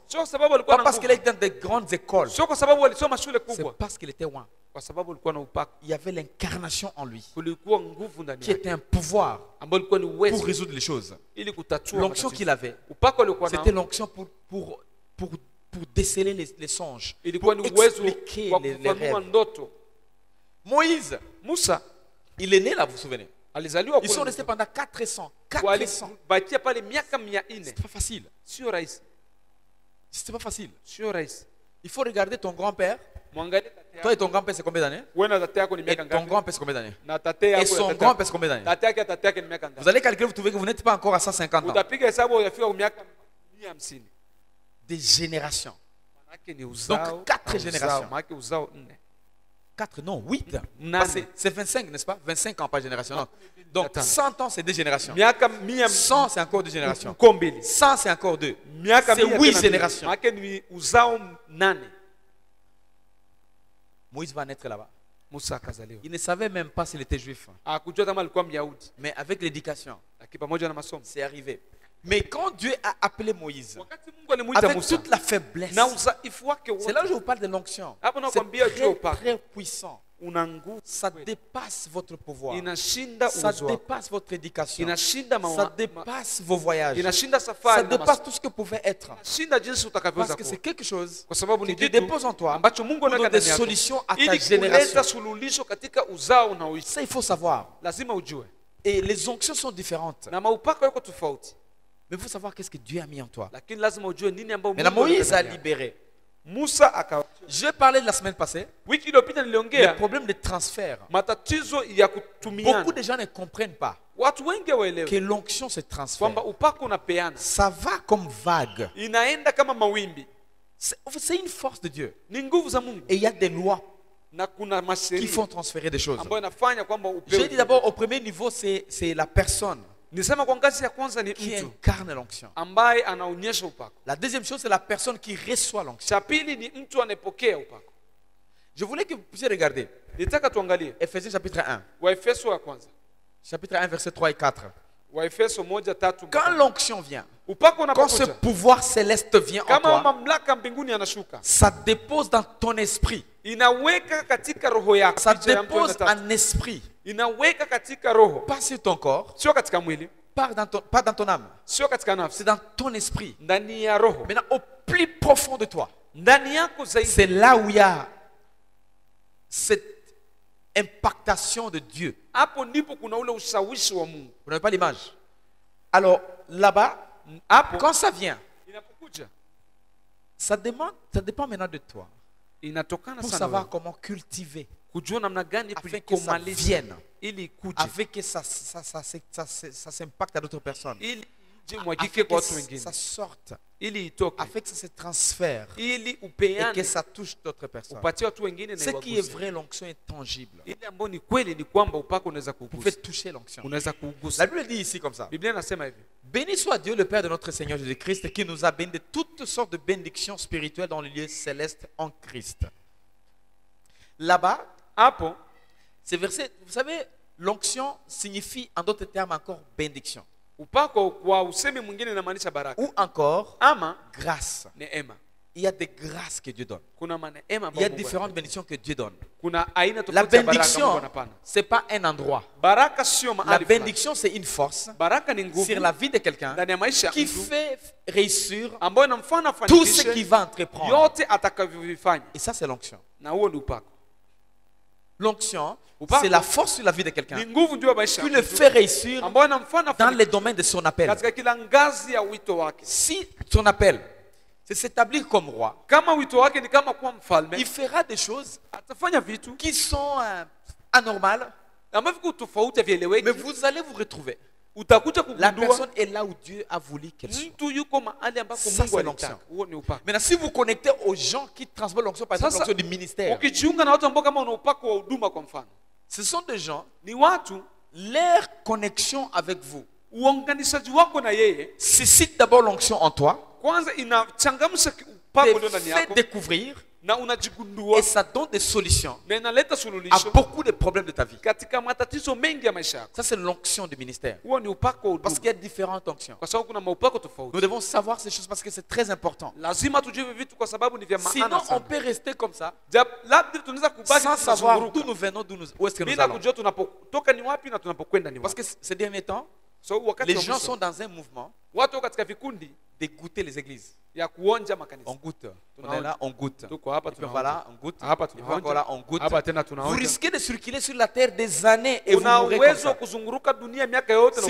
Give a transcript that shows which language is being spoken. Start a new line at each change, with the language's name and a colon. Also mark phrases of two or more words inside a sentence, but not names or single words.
Swahili: Sio kwa sababu alikuwa
French: Pas
Swahili: na
French: parce qu'il
Swahili: nguvu.
French: était dans des grandes écoles.
Swahili: Sio kwa sababu alisoma shule
French: C'est
Swahili: kubwa.
French: parce qu'il était loin.
Swahili: Kwa sababu alikuwa na upako.
French: Il y avait l'incarnation en lui,
Swahili: Kulikuwa nguvu ndani
French: qui
Swahili: yake.
French: était un pouvoir
Swahili: Ambayo ilikuwa ni
French: pour
Swahili: uwezo
French: résoudre les choses.
Swahili: ili kutatua
French: L'onction
Swahili: matatizo.
French: qu'il avait,
Swahili: Upako alikuwa
French: c'était
Swahili: nao
French: l'onction pour déceler les songes, pour
Swahili: ilikuwa ni uwezo
French: expliquer
Swahili: wa
French: les
Swahili: kufanua
French: rêves.
Swahili: ndoto.
French: Moïse,
Swahili: Musa
French: il est né là, vous vous souvenez?
Swahili: alizaliwa
French: Ils sont
Swahili: kule.
French: restés pendant 400. 400.
Swahili: Walibakia pale miaka 400.
French: C'était pas facile.
Swahili: Sio rahisi.
French: C'était pas facile.
Swahili: Sio rahisi.
French: Il faut regarder ton grand-père.
Swahili: Mwangalie tate
French: Toi
Swahili: yako.
French: et ton grand-père, c'est combien d'années?
Swahili: Wewe na tate yako ni
French: Et
Swahili: miaka
French: ton
Swahili: ngapi?
French: grand-père, c'est combien d'années?
Swahili: Na tate
French: Et
Swahili: yako
French: son
Swahili: ya tate
French: grand-père,
Swahili: yako.
French: c'est combien d'années?
Swahili: Tate yake ni miaka ngapi?
French: Vous allez calculer, vous trouvez que vous n'êtes pas encore à 150 ans.
Swahili: Utapiga hesabu utafika kwa miaka 150.
French: Des générations.
Swahili: Manake ni uzao.
French: Donc, 4
Swahili: na
French: générations.
Swahili: uzao. Manake uzao 4.
French: 4, non, 8.
Swahili: Nane.
French: C'est 25, n'est-ce pas? 25 ans par génération. Non. Donc, Attends. 100 ans, c'est 2 générations.
Swahili: Miaka 100
French: 100, c'est encore 2 générations.
Swahili: kombili.
French: 100, c'est encore 2.
Swahili: Miaka
French: C'est
Swahili: 100
French: 8
Swahili: tena
French: générations.
Swahili: Manake ni uzao 8.
French: Moïse va naître là-bas.
Swahili: Musa akazaliwa.
French: Il ne savait même pas s'il était juif.
Swahili: Hakujua kama alikuwa Myahudi.
French: Mais avec l'éducation,
Swahili: Lakini pamoja na masomo.
French: c'est arrivé. Mais quand Dieu a appelé Moïse,
Swahili: Wakati Mungu alimuita
French: avec
Swahili: Musa
French: toute la faiblesse,
Swahili: na udhaifu wake
French: c'est là où
Swahili: wote
French: je vous parle de l'onction.
Swahili: Hapo
French: C'est
Swahili: nakwambia juu ya
French: très,
Swahili: upako.
French: très puissant.
Swahili: Una nguvu.
French: Ça dépasse votre pouvoir.
Swahili: Inashinda
French: Ça
Swahili: uwezo wako.
French: dépasse votre éducation.
Swahili: Inashinda
French: Ça dépasse vos voyages.
Swahili: inashinda
French: Ça
Swahili: safari na
French: dépasse tout ce que pouvait être.
Swahili: Inashinda jinsi
French: Parce
Swahili: utakavyoweza
French: que c'est
Swahili: kuwa.
French: quelque chose
Swahili: Kwa sababu
French: que
Swahili: ni
French: Dieu
Swahili: kitu
French: dépose en toi
Swahili: ambacho Mungu
French: pour
Swahili: anaweka
French: donner des
Swahili: ndani yako
French: solutions à ta
Swahili: ili
French: génération.
Swahili: kuleta suluhisho katika uzao unaoishi.
French: Ça, il faut savoir.
Swahili: Lazima ujue.
French: Et les onctions sont différentes.
Swahili: Na maupako yako tofauti.
French: Mais il faut savoir qu'est-ce que Dieu a mis en toi.
Swahili: Lakini lazima ujue nini ambao
French: Maintenant,
Swahili: Mungu
French: Moïse a
Swahili: anaweka ndani yako.
French: libéré.
Swahili: Musa akawa.
French: Je parlais la semaine passée
Swahili: Wiki iliyopita
French: des
Swahili: niliongea
French: problèmes de transfert.
Swahili: matatizo ya kutumiana.
French: Beaucoup de gens ne comprennent pas
Swahili: Watu wengi waelewe
French: que l'onction se transfère.
Swahili: kwamba upako unapeana.
French: Ça va comme vague.
Swahili: Inaenda kama mawimbi.
French: C'est une force de Dieu.
Swahili: Ni nguvu za Mungu
French: Et il y a des lois
Swahili: na kuna
French: qui
Swahili: masheria
French: font transférer des choses.
Swahili: ambayo inafanya kwamba
French: J'ai
Swahili: upewe.
French: dit d'abord, au premier niveau, c'est la personne
Swahili: Nisema kwa ngazi ya kwanza ni
French: qui
Swahili: mtu
French: incarne l'onction.
Swahili: ambaye anaonyesha upako.
French: La deuxième chose, c'est la personne qui reçoit l'onction.
Swahili: Cha pili ni mtu anayepokea upako.
French: Je voulais que vous puissiez regarder
Swahili: Nitaka tuangalie
French: Ephésiens chapitre 1.
Swahili: Waefeso ya kwanza.
French: Chapitre 1, versets 3 et 4.
Swahili: Waefeso 1:3.
French: Quand l'onction vient,
Swahili: Upako
French: quand ce
Swahili: unapokuja,
French: pouvoir céleste vient en
Swahili: kama
French: toi,
Swahili: mamlaka mbinguni yanashuka,
French: ça dépose dans ton esprit.
Swahili: inaweka katika roho yako.
French: Ça
Swahili: Picha ya mtu
French: dépose
Swahili: anataka.
French: en esprit.
Swahili: Inaweka katika roho,
French: Pas sur ton corps,
Swahili: sio katika mwili,
French: pas dans ton âme.
Swahili: sio katika nafsi,
French: C'est dans ton esprit.
Swahili: ndani ya roho,
French: Maintenant, au plus profond de toi,
Swahili: ndani yako zaidi.
French: c'est là où il y a cette impactation de Dieu.
Swahili: Hapo ndipo kuna ule ushawishi wa Mungu.
French: Vous n'avez pas l'image? Alors, là-bas,
Swahili: Hapo
French: quand ça vient,
Swahili: inapokuja
French: ça dépend maintenant de toi.
Swahili: inatokana
French: Pour
Swahili: sana
French: savoir
Swahili: wewe.
French: comment cultiver,
Swahili: Kujua namna gani
French: afin que ça
Swahili: kuikomalisha
French: vienne,
Swahili: ili ikuje,
French: avec que ça s'impacte à d'autres personnes,
Swahili: ili ije
French: afin
Swahili: mwagike kwa watu
French: que
Swahili: wengine,
French: ça sorte,
Swahili: ili itoke,
French: afin que ça se transfère
Swahili: ili
French: et que
Swahili: upeane,
French: ça touche d'autres personnes.
Swahili: upatie watu wengine na
French: Ce qui est
Swahili: iwaguse.
French: vrai, l'onction est tangible.
Swahili: Ile ambayo ni kweli ni kwamba upako unaweza
French: Vous pouvez
Swahili: kugusa,
French: toucher l'onction.
Swahili: unaweza
French: La
Swahili: kugusa.
French: Bible dit ici comme ça.
Swahili: Biblia inasema hivi:
French: Béni soit Dieu, le Père de notre Seigneur Jésus-Christ, qui nous a bénis de toutes sortes de bénédictions spirituelles dans les lieux célestes en Christ. Là-bas,
Swahili: hapo
French: ces versets, vous savez, l'onction signifie en d'autres termes encore bénédiction.
Swahili: upako kwa usemi mwingine inamaanisha baraka
French: Ou encore
Swahili: ama
French: grâce.
Swahili: neema.
French: Il y a des grâces que Dieu donne.
Swahili: Kuna maneema
French: Il y a
Swahili: ambayo Mungu
French: différentes
Swahili: anapana.
French: bénédictions que Dieu donne.
Swahili: Kuna aina
French: La
Swahili: tofauti ya baraka Mungu
French: bénédiction,
Swahili: anapana.
French: ce n'est pas un endroit.
Swahili: Baraka sio
French: La
Swahili: mahali fulani.
French: bénédiction, c'est une force
Swahili: Baraka ni nguvu
French: sur la vie de quelqu'un
Swahili: ndani ya maisha ya
French: qui
Swahili: mtu
French: fait réussir
Swahili: ambayo inamfanya
French: tout ce
Swahili: afanikishe
French: qu'il va entreprendre.
Swahili: yote atakavyovifanya,
French: Et ça, c'est l'onction.
Swahili: na huo ni upako.
French: L'onction,
Swahili: Upako
French: c'est la force sur la vie de quelqu'un
Swahili: ni nguvu juu ya maisha
French: qui
Swahili: ya
French: le
Swahili: mtu
French: fait réussir
Swahili: ambayo inamfanya
French: dans
Swahili: afanikishe
French: les domaines de son appel.
Swahili: katika kila ngazi ya wito wake.
French: Si son appel, c'est s'établir comme roi,
Swahili: Kama wito wake ni kama kuwa mfalme,
French: il fera des choses
Swahili: atafanya vitu
French: qui sont anormales,
Swahili: ambavyo viko tofauti
French: mais
Swahili: havieleweki.
French: vous allez vous retrouver.
Swahili: Utakuja
French: La
Swahili: kugundua
French: personne est là où Dieu a voulu qu'elle soit.
Swahili: mtu yuko mahali ambako
French: Ça,
Swahili: Mungu
French: c'est
Swahili: alitaka.
French: l'onction.
Swahili: Huo ni upako.
French: Maintenant, si vous connectez aux gens qui transportent l'onction, par exemple
Swahili: Sasa,
French: l'onction du ministère,
Swahili: ukijiunga na watu ambao kama una upako wa huduma kwa mfano,
French: ce sont des gens,
Swahili: ni watu
French: leur connexion avec vous
Swahili: uunganishaji wako na yeye
French: suscite d'abord l'onction en toi,
Swahili: kwanza inachangamsha
French: te
Swahili: upako ulio ndani
French: fait
Swahili: yako
French: découvrir
Swahili: na
French: et
Swahili: unajigundua
French: ça donne des solutions
Swahili: na inaleta
French: à
Swahili: suluhisho
French: beaucoup de problèmes de ta vie.
Swahili: katika matatizo mengi ya maisha yako.
French: Ça, c'est l'onction du ministère.
Swahili: Huo ni upako wa
French: Parce
Swahili: huduma,
French: qu'il y a différentes onctions.
Swahili: kwa sababu kuna maupako tofauti.
French: Nous devons savoir ces choses parce que c'est très important.
Swahili: Lazima tujue hivi vitu kwa sababu ni vya
French: Sinon,
Swahili: maana
French: on
Swahili: sana.
French: peut rester comme ça
Swahili: Labda tunaweza kubaki
French: sans savoir
Swahili: tunazunguruka
French: d'où nous venons, où est-ce que nous
Swahili: bila
French: allons.
Swahili: kujua tunapotoka ni wapi na tunapokwenda ni
French: Parce
Swahili: wapi.
French: que ces derniers temps,
Swahili: So wakati
French: les
Swahili: wa
French: gens
Swahili: mwisho,
French: sont dans un mouvement
Swahili: watu wako katika vikundi
French: de goûter les églises.
Swahili: ya kuonja makanisa.
French: On goûte. On
Swahili: Tunaonja.
French: est là, on goûte.
Swahili: Tuko hapa
French: Et puis
Swahili: tunaonja.
French: voilà, on goûte.
Swahili: Hapa
French: Et puis
Swahili: tunaonja.
French: encore là, on goûte.
Swahili: Hapa tena
French: Vous
Swahili: tunaonja.
French: risquez de circuler sur la terre des années et vous
Swahili: Una
French: mourrez comme
Swahili: uwezo wa
French: ça.
Swahili: kuzunguruka dunia miaka yote na